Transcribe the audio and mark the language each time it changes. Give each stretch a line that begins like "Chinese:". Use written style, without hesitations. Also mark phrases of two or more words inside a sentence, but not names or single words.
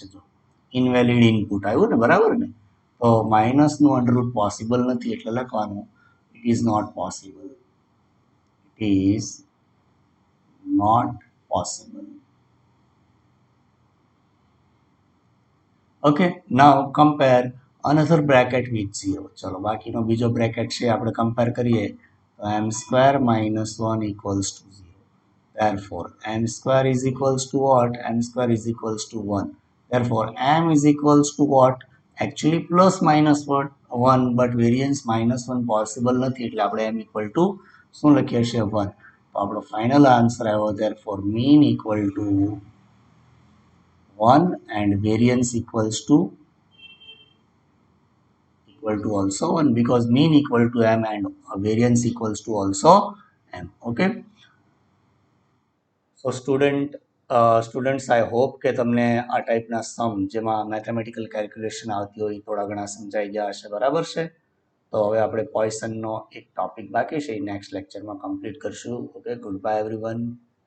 Gujarati: જો
English: invalid input
Gujarati: આવ્યું ને, બરાબર ને. તો માઇનસનું
English: under root
Gujarati: પોસિબલ નથી એટલે લખવાનું
English: it is not possible, it is not possible. Okay, now compare another bracket with 0.
Gujarati: ચલો બાકીનો બીજો બ્રેકેટ છે આપણે કમ્પેર કરીએ તો
English: m square minus 1 equals to 0. Therefore m square is equals to what? M square is equals to 1. Therefore m is equals to what? Actually plus minus what? 1, but variance minus 1 possible
Gujarati: નથી એટલે આપણે
English: m equal to
Gujarati: શું લખીએ છીએ?
English: 1.
Gujarati: તો આપણો
English: final answer
Gujarati: આવ્યો.
English: Therefore mean equal to 1 and variance equals to also 1, because mean equal to m and variance equals to also m. Okay, so students, I hope
Gujarati: કે તમને આ ટાઈપના સમ જેમાં
English: mathematical calculation
Gujarati: આવતી હોય થોડા ઘણા સમજાઈ ગયા હશે, બરાબર છે. તો હવે આપણે પોઈસનનો એક ટોપિક બાકી છે, નેક્સ્ટ લેક્ચરમાં કમ્પ્લીટ કરશું.
English: okay, goodbye everyone.